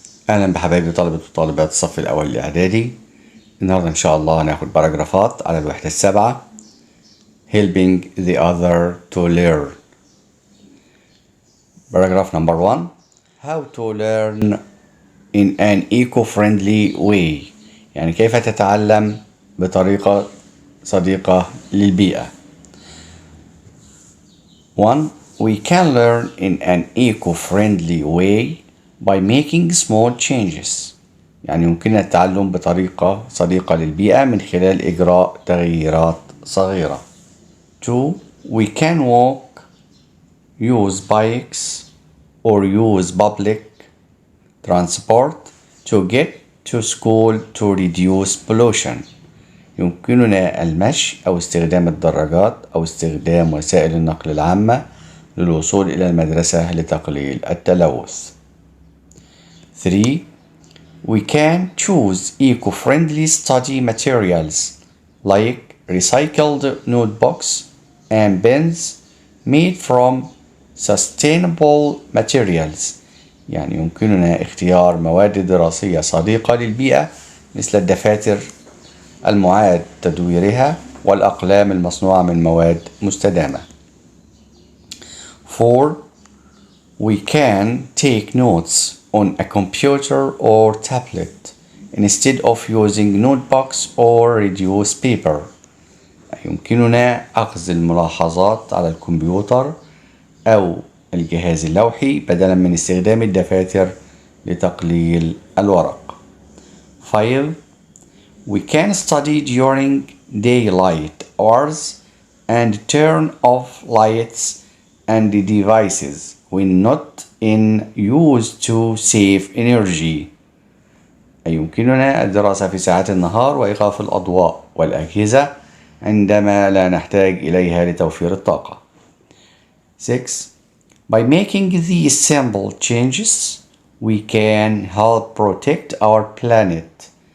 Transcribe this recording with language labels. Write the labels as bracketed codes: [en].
[ar] أهلا بحبايبي طلبة وطالبات الصف الأول الإعدادي. النهاردة إن شاء الله هناخد باراجرافات على الوحدة السابعة. [en] Helping the other to learn. Paragraph number 1. How to learn in an eco-friendly way. [ar] يعني كيف تتعلم بطريقة صديقة للبيئة. [en] 1. We can learn in an eco-friendly way by making small changes. [ar] يعني يمكننا التعلم بطريقة صديقة للبيئة من خلال إجراء تغييرات صغيرة. [en] 2. We can walk, use bikes, or use public transport to get to school to reduce pollution. [ar] يمكننا المشي أو استخدام الدراجات أو استخدام وسائل النقل العامة للوصول إلى المدرسة لتقليل التلوث. [en] 3. We can choose eco-friendly study materials like recycled notebooks and pens made from sustainable materials. [ar] يعني يمكننا اختيار مواد دراسية صديقة للبيئة مثل الدفاتر المعاد تدويرها والأقلام المصنوعة من مواد مستدامة. [en] 4. We can take notes on a computer or tablet instead of using notebooks or reduce paper. [ar] يمكننا أخذ الملاحظات على الكمبيوتر أو الجهاز اللوحي بدلا من استخدام الدفاتر لتقليل الورق. [en] 5. We can study during daylight hours and turn off lights and devices when not in use to save energy. [ar] أي يمكننا الدراسة في ساعات النهار وإيقاف الأضواء والأجهزة عندما لا نحتاج إليها لتوفير الطاقة. [en] 6. By making these simple changes, we can help protect our planet.